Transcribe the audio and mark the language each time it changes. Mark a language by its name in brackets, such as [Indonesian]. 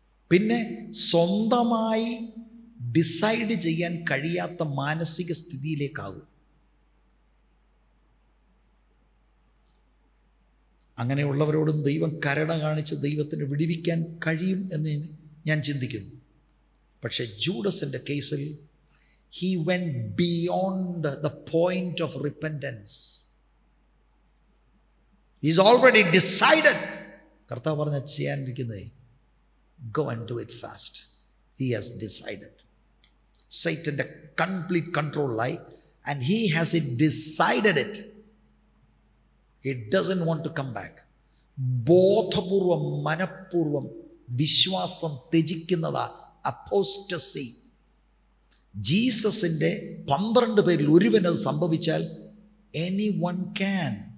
[Malayalam] പിന്നെ സ്വന്തമായി ഡിസൈഡ് ചെയ്യാൻ കഴിയാത്ത മാനസിക സ്ഥിതിയിലേക്കാകും. അങ്ങനെയുള്ളവരോടും ദൈവം കരുണ കാണിച്ച് ദൈവത്തിന് വിടുവിക്കാൻ കഴിയും എന്ന് ഞാൻ ചിന്തിക്കുന്നു. പക്ഷേ ജൂഡസിൻ്റെ കേസിൽ [English] he went beyond the point of repentance. He's already decided. [Malayalam] കർത്താവ് പറഞ്ഞ ചെയ്യാനിരിക്കുന്നത്, [English] go and do it fast. He has decided. Satan's complete control lie, and he has decided it. He doesn't want to come back. [Malayalam] ബോധപൂർവം മനഃപൂർവം വിശ്വാസം ത്യജിക്കുന്നതാ apostasy. ജീസസിൻ്റെ 12 പേരിൽ ഒരുവനത് സംഭവിച്ചാൽ [English] Any one can.